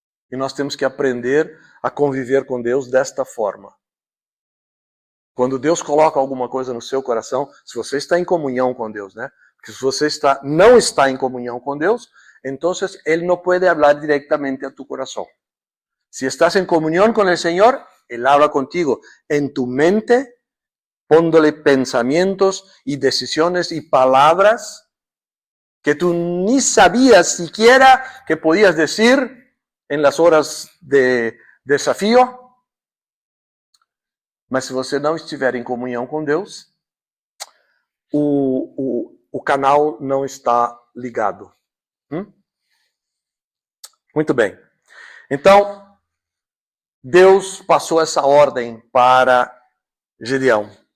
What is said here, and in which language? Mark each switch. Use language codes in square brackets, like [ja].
[pt] E nós temos que aprender a conviver com Deus desta forma. Quando Deus coloca alguma coisa no seu coração, se você está em comunhão com Deus, né? Porque se você não está em comunhão com Deus, então Ele não pode falar diretamente a tu coração. [es] Si estás en comunión con el Señor, Él habla contigo en tu mente, poniéndole pensamientos y decisiones y palabras que tú ni sabías siquiera que podías decir en las horas de desafío. [pt] Mas se você não estiver em comunhão com Deus, o canal não está ligado. Muito bem. Então, Deus passou essa ordem para Gideão.